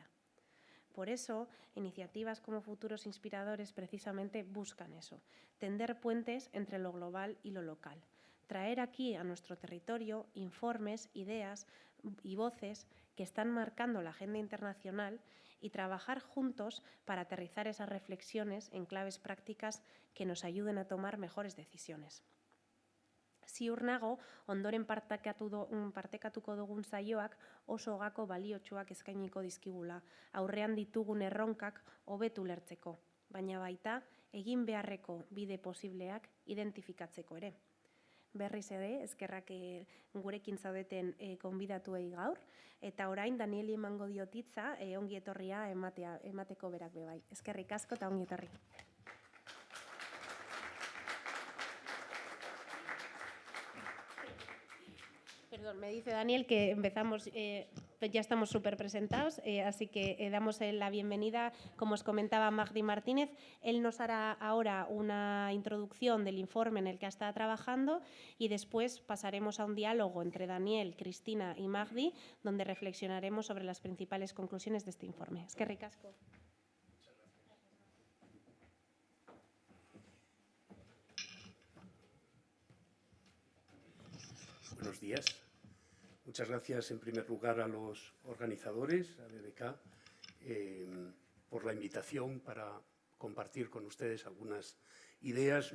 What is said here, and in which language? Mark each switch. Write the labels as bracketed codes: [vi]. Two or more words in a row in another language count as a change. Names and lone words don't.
[es] Por eso, iniciativas como Futuros Inspiradores precisamente buscan eso, tender puentes entre lo global y lo local, traer aquí a nuestro territorio informes, ideas y voces que están marcando la agenda internacional y trabajar juntos para aterrizar esas reflexiones en claves prácticas que nos ayuden a tomar mejores decisiones. [eu] Ziur nago, ondoren partekatuko dugun saioak oso gako baliotsuak eskainiko dizkigula, aurrean ditugun erronkak hobetu ulertzeko, baina baita egin beharreko bide posibleak identifikatzeko ere. Berriz ere, eskerrak gurekin zaudeten gonbidatuei gaur, eta orain Danieli emango diot hitza ongi etorria emateko berak bebai. Eskerrik asko eta ongi etorri. [es] Perdón, me dice Daniel que empezamos ya estamos súper presentados, así que damos la bienvenida, como os comentaba, a Magdi Martínez. Él nos hará ahora una introducción del informe en el que está trabajando y después pasaremos a un diálogo entre Daniel, Cristina y Magdi, donde reflexionaremos sobre las principales conclusiones de este informe. [eu] Eskerrik asko. [es] Buenos días. Muchas gracias en primer lugar a los organizadores, a BBK, por la invitación para compartir con ustedes algunas ideas.